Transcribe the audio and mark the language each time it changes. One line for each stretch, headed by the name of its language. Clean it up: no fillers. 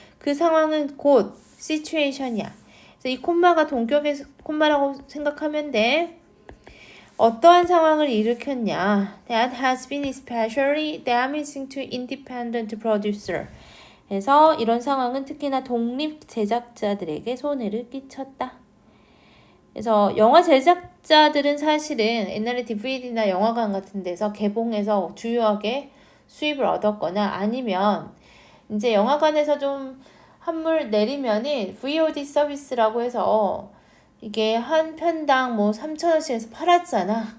Korean: 그 상황은 곧 situation이야. 그래서 이 콤마가 동격의 콤마라고 생각하면 돼. 어떠한 상황을 일으켰냐?
English: That has been especially damaging to independent producer.
Korean: 그래서 이런 상황은 특히나 독립 제작자들에게 손해를 끼쳤다. 그래서 영화 제작자들은 사실은 옛날에 DVD나 영화관 같은 데서 개봉해서 주요하게 수입을 얻었거나 아니면 이제 영화관에서 좀 한물 내리면은 VOD 서비스라고 해서 이게 한 편당 뭐 3,000원씩 해서 팔았잖아.